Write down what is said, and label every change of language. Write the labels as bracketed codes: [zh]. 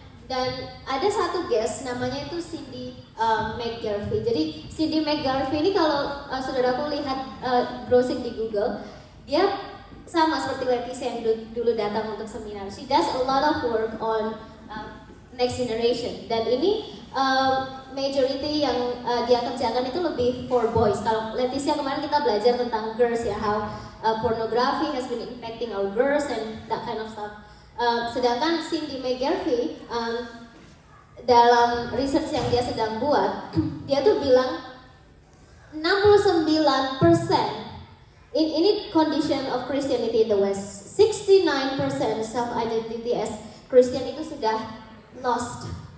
[id] Dan ada satu guest namanya itu Cindy McGarvey. Jadi Cindy McGarvey ini kalau saudaraku lihat browsing di Google, dia sama seperti Leticia yang dulu datang untuk seminar. [en] She does a lot of work on next generation. [id] Dan ini majority yang dia kerjakan itu lebih [en] for boys. [id] Kalau Leticia kemarin kita belajar tentang girls ya, [en] how pornography has been impacting our girls and that kind of stuff. [id] Sedangkan Cindy McGarvey dalam research yang dia sedang buat, dia tuh bilang 69% [en] in condition of Christianity in the West, [id] 69% [en] self-identity as Christian [id] itu sudah lost.